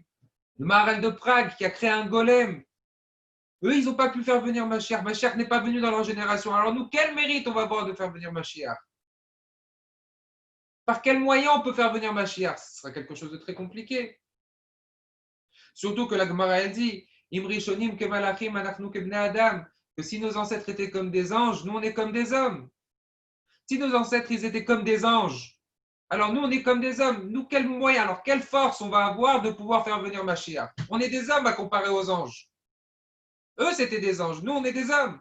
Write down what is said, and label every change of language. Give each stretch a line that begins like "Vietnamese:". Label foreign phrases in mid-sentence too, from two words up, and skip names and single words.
French: Le Maharal de Prague qui a créé un golem. Eux, ils n'ont pas pu faire venir Mashiach. Mashiach n'est pas venu dans leur génération. Alors nous, quel mérite on va avoir de faire venir Mashiach? Par quel moyen on peut faire venir Mashiach? Ce sera quelque chose de très compliqué. Surtout que la Gemara elle dit
Hebrew: אם ראשונים כמלאכים אנחנו כבני אדם,
French: que si nos ancêtres étaient comme des anges, nous on est comme des hommes. Si nos ancêtres ils étaient comme des anges, alors nous on est comme des hommes. Nous, quel moyen, alors quelle force on va avoir de pouvoir faire venir Mashiach? On est des hommes à comparer aux anges. Eux, c'était des anges. Nous, on est des hommes.